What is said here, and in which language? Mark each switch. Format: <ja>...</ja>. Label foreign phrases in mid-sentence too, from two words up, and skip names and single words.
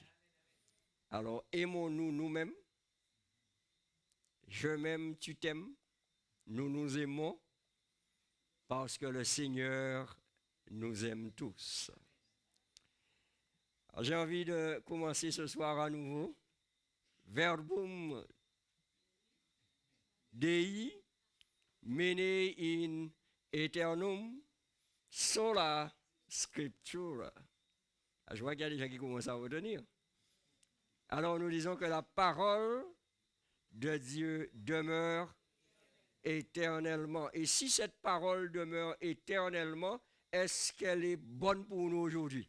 <fr>Alors, aimons-nous nous-mêmes. Je m'aime, tu t'aimes. Nous nous aimons parce que le Seigneur nous aime tous. Alors, j'ai envie de commencer ce soir à nouveau.</fr> <la>Verbum Dei mene in aeternum sola scriptura.</la> <fr>Je vois qu'il y a des gens qui commencent à retenir. Alors nous disons que la parole de Dieu demeure éternellement. Et si cette parole demeure éternellement, est-ce qu'elle est bonne pour nous aujourd'hui?</fr>